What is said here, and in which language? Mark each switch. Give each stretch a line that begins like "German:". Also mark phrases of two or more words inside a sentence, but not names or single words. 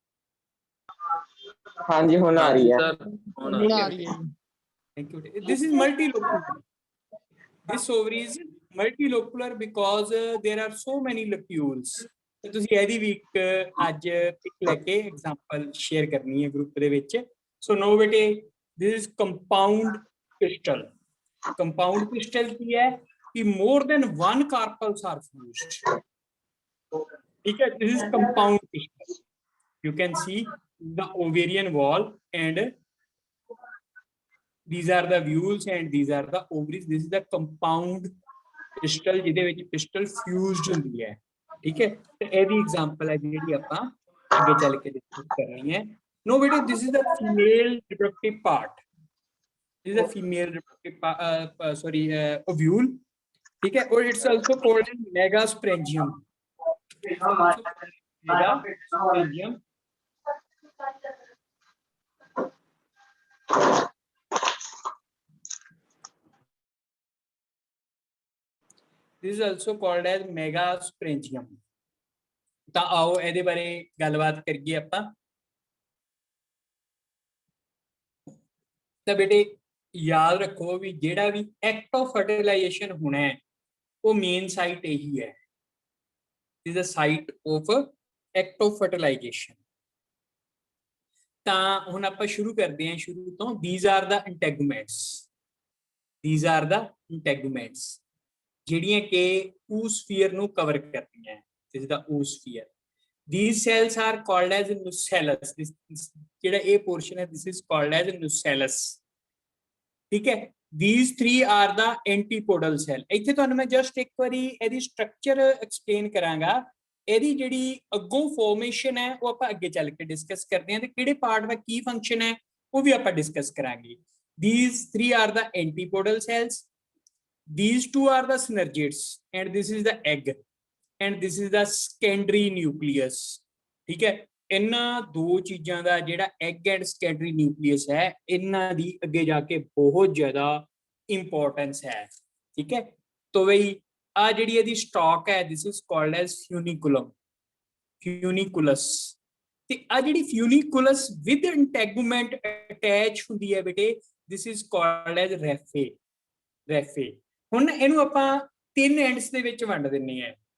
Hindi: हाँ जी, होना आ रही है। आ रही है।
English: thank you. this is multilocular, this ovary is multilocular because there are so many locules।
Punjabi: ਤੇ ਤੁਸੀਂ ਇਹਦੀ ਵੀ ਇੱਕ ਅੱਜ ਪਿਕ ਲੈ ਕੇ
English: example share
Punjabi: ਕਰਨੀ ਹੈ ਗਰੁੱਪ ਦੇ ਵਿੱਚ।
English: so no ਬੇਟੇ, this is compound pistil। compound pistil
Punjabi: ਕੀ ਹੈ ਕਿ
English: more than one carpels are fused,
Hindi: ठीक है।
English: this is compound pistil। you can see the ovarian wall and these are the vules and these are the ovaries। this is the compound pistil
Punjabi: ਜਿਹਦੇ ਵਿੱਚ
English: pistil fused
Punjabi: ਹੁੰਦੀ ਹੈ, ਠੀਕ ਹੈ। ਤੇ ਇਹਦੀ ਐਗਜ਼ਾਮਪਲ ਹੈ ਜਿਹੜੀ ਆਪਾਂ ਅੱਗੇ ਚੱਲ ਕੇ ਡਿਸਕਸ ਕਰਨੀ ਹੈ।
English: no beta, this is the female reproductive part। this is the female reproductive sorry ovule,
Hindi: ठीक है।
English: और it's also called megasporangium। megasporangium। this is also called as megasporangium।
Punjabi: ਤਾਂ ਆਓ ਇਹਦੇ ਬਾਰੇ ਗੱਲਬਾਤ ਕਰੀਏ ਆਪਾਂ। ਤਾਂ ਬੇਟੇ ਯਾਦ ਰੱਖੋ ਵੀ ਜਿਹੜਾ ਵੀ
English: act of fertilization
Punjabi: ਹੋਣਾ ਹੈ ਉਹ
English: main site
Punjabi: ਇਹੀ ਹੈ। ਇਸ ਦਾ
English: site of act of fertilization.
Punjabi: ਤਾਂ ਹੁਣ ਆਪਾਂ ਸ਼ੁਰੂ ਕਰਦੇ ਹਾਂ ਸ਼ੁਰੂ ਤੋਂ।
English: these are the integuments। these are the integuments
Punjabi: ਜਿਹੜੀਆਂ ਕਿ
English: oosphere
Punjabi: ਨੂੰ ਕਵਰ ਕਰਦੀਆਂ।
English: this is the oosphere। these cells are called as nucellus।
Punjabi: ਜਿਹੜਾ ਇਹ ਪੋਰਸ਼ਨ ਹੈ
English: this is called as nucellus,
Punjabi: ਠੀਕ ਹੈ।
English: these three are the antipodal cell।
Punjabi: ਇੱਥੇ ਤੁਹਾਨੂੰ ਮੈਂ ਜਸਟ ਇੱਕ ਵਾਰੀ ਇਹਦੀ
English: structure explain
Punjabi: ਕਰਾਂਗਾ। ਇਹਦੀ ਜਿਹੜੀ ਅੱਗੋਂ ਫਾਰਮੇਸ਼ਨ ਹੈ ਉਹ ਆਪਾਂ ਅੱਗੇ ਚੱਲ ਕੇ ਡਿਸਕਸ ਕਰਦੇ ਹਾਂ, ਤੇ ਕਿਹੜੇ ਪਾਰਟ ਦਾ ਕੀ ਫੰਕਸ਼ਨ ਹੈ ਉਹ ਵੀ ਆਪਾਂ ਡਿਸਕਸ ਕਰਾਂਗੇ।
English: these three are the antipodal cells, these two are the synergids and this is the egg and this is the secondary nucleus,
Punjabi: ਠੀਕ ਹੈ। ਇਹਨਾਂ ਦੋ ਚੀਜ਼ਾਂ ਦਾ ਜਿਹੜਾ
English: egg and secondary nucleus
Punjabi: ਹੈ ਇਹਨਾਂ ਦੀ ਅੱਗੇ ਜਾ ਕੇ ਬਹੁਤ ਜ਼ਿਆਦਾ ਇੰਪੋਰਟੈਂਸ ਹੈ, ਠੀਕ ਹੈ।
Hindi: तो वही
Punjabi: ਆ ਜਿਹੜੀ ਇਹਦੀ ਸਟਾਕ ਹੈ
English: this is called as funiculum, funiculus.
Punjabi: ਤੇ ਆ ਜਿਹੜੀ
English: funiculus with integument attach
Punjabi: ਹੁੰਦੀ ਹੈ ਬੇਟੇ
English: this is called as raphe, raphe.
Punjabi: ਹੁਣ ਇਹਨੂੰ ਆਪਾਂ 3 ਐਂਡਸ ਦੇ ਵਿੱਚ ਵੰਡ ਦਿੰਨੇ ਆ।